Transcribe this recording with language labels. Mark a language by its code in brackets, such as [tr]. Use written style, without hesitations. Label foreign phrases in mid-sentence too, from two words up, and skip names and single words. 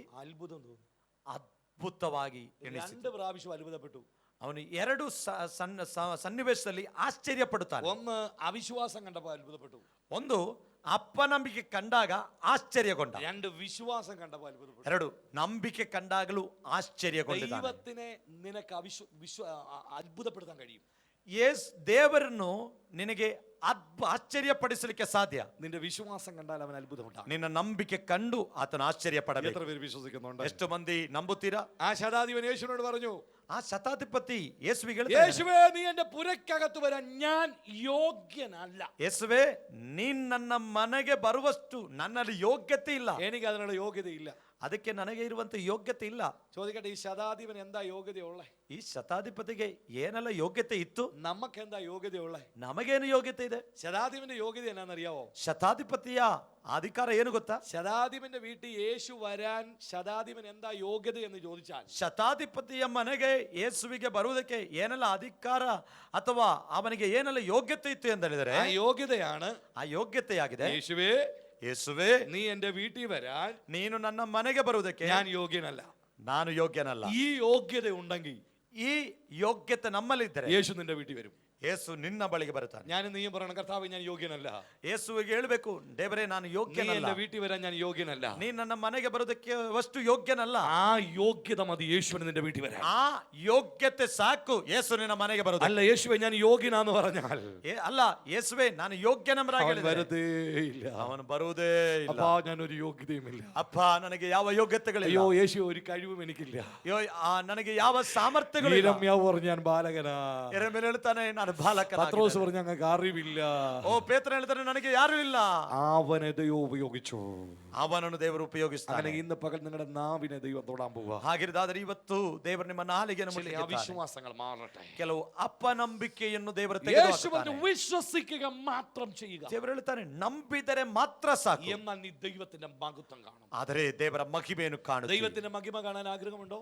[ml] അത്ഭുതം തോന്നി. [kn] ಅದ್ಭುತವಾಗಿ ಎಣಿಸಿದ. [ml] രണ്ട് പ്രാവശ്യം അത്ഭുതപ്പെട്ടു. [kn] ಅವನು ಎರಡು ಸನ್ನಿವೇಶದಲ್ಲಿ ಆಶ್ಚರ್ಯ ಪಡುತ್ತಾನೆ. [ml] ഒന്ന് അവിശ്വാസം കണ്ടപ്പോൾ അത്ഭുതപ്പെട്ടു. [kn] ಒಂದು ಅಪನಂಬಿಕೆ ಕಂಡಾಗ ಆಶ್ಚರ್ಯಗೊಂಡ. [ml] രണ്ട് വിശ്വാസം കണ്ടപ്പോൾ അത്ഭുതപ്പെട്ടു. [kn] ಎರಡು ನಂಬಿಕೆ ಕಂಡಾಗಲೂ ಆಶ್ಚರ್ಯಗೊಂಡಿದ್ದಾನೆ. [ml] ദൈവത്തിനെ നിനക്ക് അത്ഭുതപ്പെടുത്താൻ കഴിയും. [kn] ದೇವರನ್ನು ನಿನಗೆ ಆಶ್ಚರ್ಯಪಡಿಸಲಿಕ್ಕೆ ಸಾಧ್ಯ. [ml] നിന്റെ വിശ്വാസം കണ്ടാൽ അവൻ അത്ഭുതം ഉണ്ടാകും. [kn] ನಿನ್ನ ನಂಬಿಕೆ ಕಂಡು ಆತನ ಆಶ್ಚರ್ಯ ಪಡಬೇಕು. [ml] എത്ര പേര് വിശ്വസിക്കുന്നുണ്ട്? [kn] ಎಷ್ಟು ಮಂದಿ ನಂಬುತ್ತೀರಾ? [ml] ആ ശതാധിപൻ യേശുവിനോട് പറഞ്ഞു, [kn] ಆ ಶತಾಧಿಪತಿ ಯೇಸುವಿಗೆ [ml] യേശുവേ നീ എന്റെ പുരക്കകത്ത് വരാൻ ഞാൻ യോഗ്യനല്ല. [kn] ಯೇಸುವೇ ನೀನ್ ನನ್ನ ಮನೆಗೆ ಬರುವಷ್ಟು ನನ್ನಲ್ಲಿ ಯೋಗ್ಯತೆ ಇಲ್ಲ. [ml] എനിക്ക് അതിനുള്ള യോഗ്യതയില്ല. [kn] ಅದಕ್ಕೆ ನನಗೆ ಇರುವಂತ ಯೋಗ್ಯತೆ ಇಲ್ಲ. [ml] ചോദിക്കട്ടെ, ഈ ശതാധിപൻ എന്താ യോഗ്യതയുള്ളേ? [kn] ಈ ಶತಾಧಿಪತಿಗೆ ಏನೆಲ್ಲ ಯೋಗ್ಯತೆ ಇತ್ತು? [ml] നമുക്ക് എന്താ യോഗ്യതയുള്ളേ? [kn] ನಮಗೇನು ಯೋಗ್ಯತೆ ಇದೆ? [ml] ശതാധിപന്റെ യോഗ്യത എന്നാണെന്നറിയാവോ? [kn] ಶತಾಧಿಪತಿಯ ಅಧಿಕಾರ ಏನು ಗೊತ್ತಾ? [ml] ശതാധിപന്റെ വീട്ടിൽ യേശു വരാൻ ശതാധിപൻ എന്താ യോഗ്യത എന്ന് ചോദിച്ചാൽ, [kn] ಶತಾಧಿಪತಿಯ ಮನೆಗೆ ಯೇಸುವಿಗೆ ಬರುವುದಕ್ಕೆ ಏನೆಲ್ಲ ಅಧಿಕಾರ ಅಥವಾ ಅವನಿಗೆ ಏನೆಲ್ಲ ಯೋಗ್ಯತೆ ಇತ್ತು ಎಂದು ಹೇಳಿದರೆ [ml] ആ യോഗ്യതയാണ് [kn] ಆ ಯೋಗ್ಯತೆಯಾಗಿದೆ, [ml] യേശുവേ [kn] ಯೇಸುವೇ [ml] നീ എന്റെ വീട്ടിൽ വരാൻ [kn] ನೀನು ನನ್ನ ಮನೆಗೆ ಬರುವುದಕ್ಕೆ [ml] ഞാൻ യോഗ്യനല്ല. [kn] ನಾನು ಯೋಗ್ಯನಲ್ಲ. [ml] ഈ യോഗ്യത ഉണ്ടെങ്കിൽ [kn] ಈ ಯೋಗ್ಯತೆ ನಮ್ಮಲ್ಲಿದ್ದರೆ [ml] യേശു നിന്റെ വീട്ടിൽ വരും. [kn] ಯೇಸು ನಿನ್ನ ಬಳಿಗೆ ಬರುತ್ತಾನೆ. [ml] ഞാൻ നീയും പറയണം, കർത്താവ് ഞാൻ യോഗ്യനല്ല. [kn] ಯೇಸುವಿಗೆ ಹೇಳಬೇಕು, ದೇವರೇ ನಾನು [ml] നീ [kn] ಯೋಗ್ಯನಲ್ಲ, [ml] എന്റെ വീട്ടിൽ വരാൻ ഞാൻ യോഗ്യനല്ല. [kn] ನೀ ನನ್ನ ಮನೆಗೆ ಬರುವುದಕ್ಕೆ ಅಷ್ಟು ಯೋಗ್ಯನಲ್ಲ. [ml] ആ യോഗ്യത മതി യേശുവിന് നിന്റെ വീട്ടിൽ വരാൻ. [kn] ಆ ಯೋಗ್ಯತೆ ಸಾಕು ಯೇಸು ನಿನ್ನ ಮನೆಗೆ ಬರುವುದು. [ml] അല്ല, യേശുവേ ഞാൻ യോഗ്യനാന്ന് പറഞ്ഞാൽ [kn] ಅಲ್ಲ, ಯೇಸುವೇ ನಾನು ಯೋಗ್ಯನೆಂಬುದಾಗಿ [ml] അവൻ [kn] ಹೇಳಿದರೆ [ml] വരതേ ഇല്ല. [kn] ಅವನು ಬರುವುದೇ ಇಲ್ಲ. [ml] അപ്പാ ഞാനൊരു യോഗ്യതയുമില്ല. [kn] ಅಪ್ಪ ನನಗೆ ಯಾವ ಯೋಗ್ಯತೆಗಳಿಲ್ಲ. [ml] അയ്യോ യേശു ഒരു കഴിവും എനിക്കില്ല. [kn] ಅಯ್ಯೋ, ನನಗೆ ಯಾವ ಸಾಮರ್ಥ್ಯಗಳಿಲ್ಲ. [ml] ഈരമ്യാവ് പറഞ്ഞു ഞാൻ ബാലകനാ. [kn] ಯೆರೆಮೀಯನು ಹೇಳ್ತಾನೆ ನಾನು ಬಾಲಕನಾಗಿದ್ದೇನೆ. [ml] പത്രോസ് പറഞ്ഞു ഞങ്ങൾക്ക് അറിവില്ല. [kn] ಓ ಪೇತ್ರನು ಹೇಳ್ತಾನೆ ನನಗೆ ಯಾರು ಇಲ್ಲ. [ml] അവനെ ദൈവം ഉപയോഗിച്ചു. [kn] ಅವನನ್ನು ದೇವರು ಉಪಯೋಗಿಸ್ತಾನೆ. [ml] അങ്ങനെ ഇന്ന് പകൽ നിങ്ങളുടെ നാവിനെ ദൈവം തൊടാൻ പോവുക. [kn] ಹಾಗಿರದಾದ್ರೆ ಇವತ್ತು ದೇವರು ನಿಮ್ಮ ನಾಲಿಗೆಯನ್ನು ಮುಟ್ಟಲಿಕ್ಕೆ [ml] അവിശ്വാസങ്ങൾ മാറട്ടെ. [kn] ಕೆಲವು ಅಪನಂಬಿಕೆಯನ್ನು ದೇವರು [ml] യേശുവിനെ വിശ്വസിക്കുക മാത്രം ചെയ്യുക. [kn] ದೇವರು ಹೇಳ್ತಾನೆ ನಂಬಿದರೆ ಮಾತ್ರ ಸಾಕು. [ml] എന്നാൽ നീ ദൈവത്തിന്റെ മഹത്വം കാണും. [kn] ಆದರೆ ದೇವರ ಮಹಿಮೆಯನ್ನು ಕಾಣುತ್ತೀರಿ. [ml] ദൈവത്തിന്റെ മഹിമ കാണാൻ ആഗ്രഹമുണ്ടോ?